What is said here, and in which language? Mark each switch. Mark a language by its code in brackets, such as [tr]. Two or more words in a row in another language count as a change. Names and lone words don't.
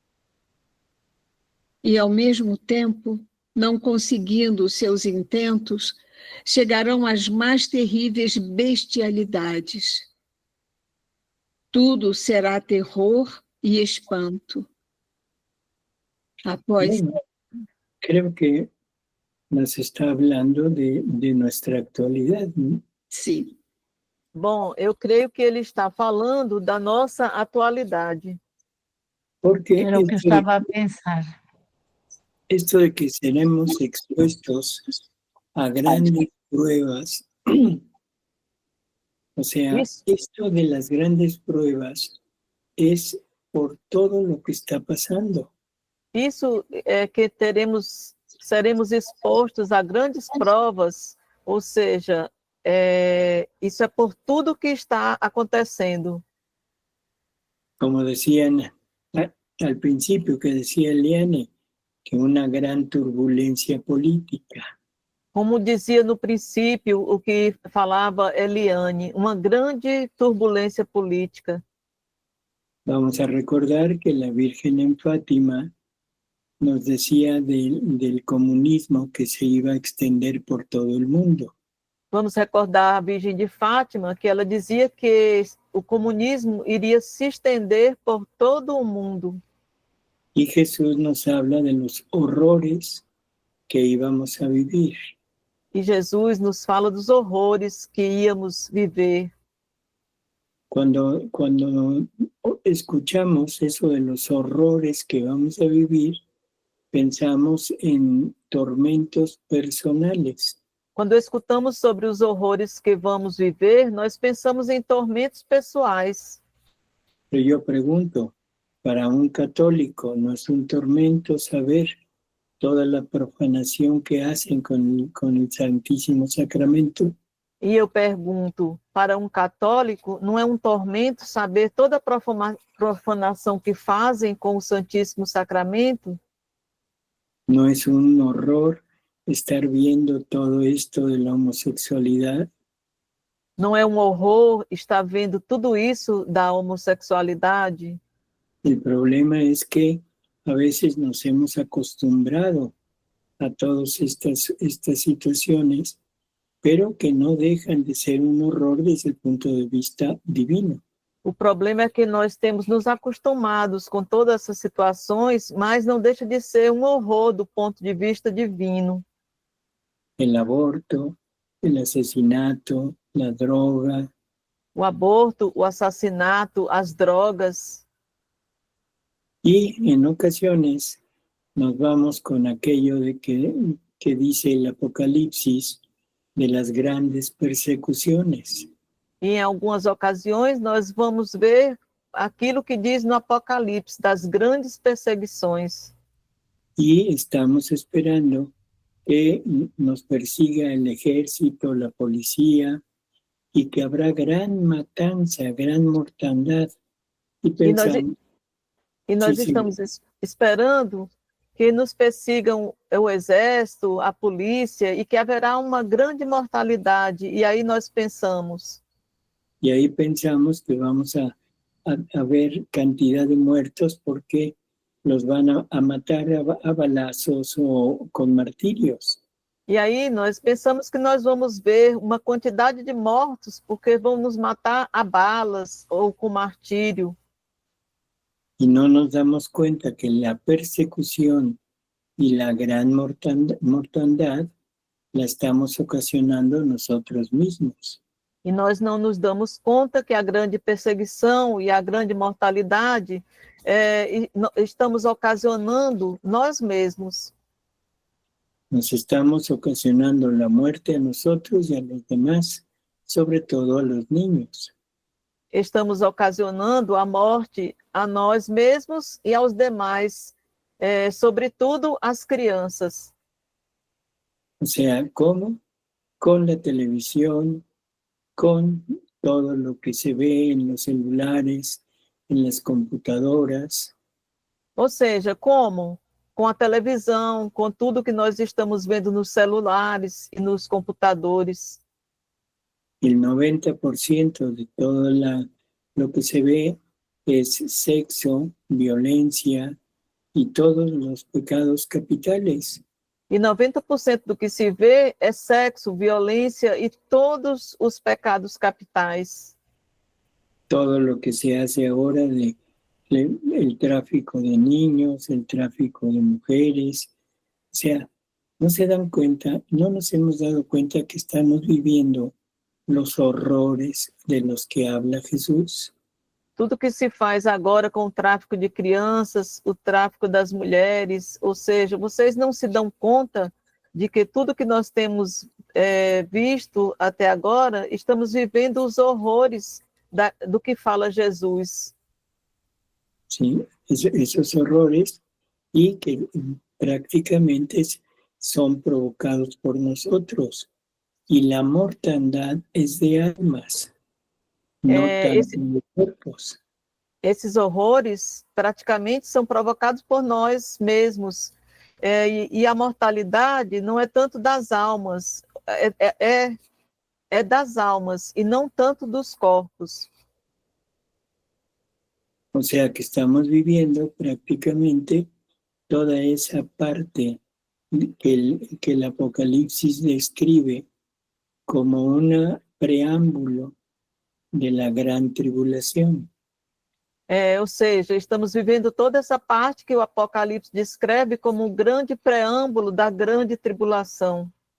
[pt] E, ao mesmo tempo, não conseguindo seus intentos, chegarão às mais terríveis bestialidades. Tudo será terror e espanto. Após... [es] Bueno, creo que nos está hablando de nuestra actualidad, ¿no? [pt] Sim. Bom, eu creio que ele está falando da nossa atualidade. [es] Porque [pt] Era o que eu estava a pensar. [es] esto de que seremos expuestos a grandes pruebas. O sea, [pt] Isso, [es] esto de las grandes pruebas es por todo lo que está pasando. [pt] isso é que seremos expostos a grandes provas, ou seja, isso é por tudo que está acontecendo. [es] Como decían al principio, que decía Eliane, que una gran turbulencia política. [pt] Como dizia no princípio o que falava Eliane, uma grande turbulência política. [es] Vamos a recordar que la Virgen en Fátima nos decía del comunismo que se iba a extender por todo el mundo. [pt] Vamos recordar a Virgem de Fátima, que ela dizia que o comunismo iria se estender por todo o mundo. [es] Y Jesús nos habla de los horrores que íbamos a vivir. [pt] E Jesus nos fala dos horrores que íamos viver. [es] Cuando escuchamos eso de los horrores que vamos a vivir, pensamos en tormentos personales. [pt] Quando escutamos sobre os horrores que vamos viver, nós pensamos em tormentos pessoais. [es] Pero yo pregunto, para un católico, ¿no es un tormento saber toda la profanación que hacen con el Santísimo Sacramento? [pt] E eu pergunto, para um católico, não é um tormento saber toda a profanação que fazem com o Santíssimo Sacramento? [es] ¿No es un horror estar viendo todo esto de la homosexualidad? [pt] Não é um horror estar vendo tudo isso da homossexualidade? [es] El problema es que a veces nos hemos acostumbrado a todas estas situaciones, pero que no dejan de ser un horror desde el punto de vista divino. [pt] O problema é que nós temos nos acostumados com todas essas situações, mas não deixa de ser um horror do ponto de vista divino. [es] El aborto, el asesinato, la droga, [pt] O aborto, o assassinato, as drogas. [es] y en ocasiones nos vamos con aquello de que dice el Apocalipsis de las grandes persecuciones. [pt] E em algumas ocasiões nós vamos ver aquilo que diz no Apocalipse, das grandes perseguições. [es] Y estamos esperando que nos persiga el ejército, la policía, y que habrá gran matanza, gran mortandad. Y pensamos, [pt] E nós Sim, sim. estamos esperando que nos persigam o exército, a polícia, e que haverá uma grande mortalidade. E aí nós pensamos, [es] y ahí pensamos que vamos a ver cantidad de muertos porque los van a matar a balazos o con martirios. [pt] e aí nós pensamos que nós vamos ver uma quantidade de mortos, porque vão nos matar a balas ou com martírio. [es] Y no nos damos cuenta que la persecución y la gran mortandad la estamos ocasionando nosotros mismos. [pt] E nós não nos damos conta que a grande perseguição e a grande mortalidade estamos ocasionando nós mesmos. [es] Nos estamos ocasionando la muerte a nosotros y a los demás, sobre todo a los niños. [pt] Estamos ocasionando a morte a nós mesmos e aos demais, sobretudo às crianças. [es] O sea, ¿cómo? Con la televisión, con todo lo que se ve en los celulares, en las computadoras. [pt] Ou seja, como? Com a televisão, com tudo que nós estamos vendo nos celulares e nos computadores. [es] El 90% de todo lo que se ve es sexo, violencia y todos los pecados capitales. [pt] E 90% do que se vê é sexo, violência e todos os pecados capitais. [es] Todo lo que se hace ahora el tráfico de niños, el tráfico de mujeres. O sea, no se dan cuenta, no nos hemos dado cuenta que estamos viviendo los horrores de los que habla Jesús. [pt] Tudo que se faz agora com o tráfico de crianças, o tráfico das mulheres, ou seja, vocês não se dão conta de que tudo que nós temos visto até agora, estamos vivendo os horrores do que fala Jesus. [es] ¿Sí? Esos horrores y que prácticamente son provocados por nosotros. Y la mortandad es de almas, no tanto de cuerpos. [pt] Esses horrores praticamente são provocados por nós mesmos. E a mortalidade não é tanto das almas, é das almas e não tanto dos corpos. [es] O sea que estamos viviendo prácticamente toda esa parte que el Apocalipsis describe como un preámbulo de la gran tribulación. [pt] Ou seja, estamos vivendo toda essa parte que o Apocalipse descreve como um grande preâmbulo da grande tribulação.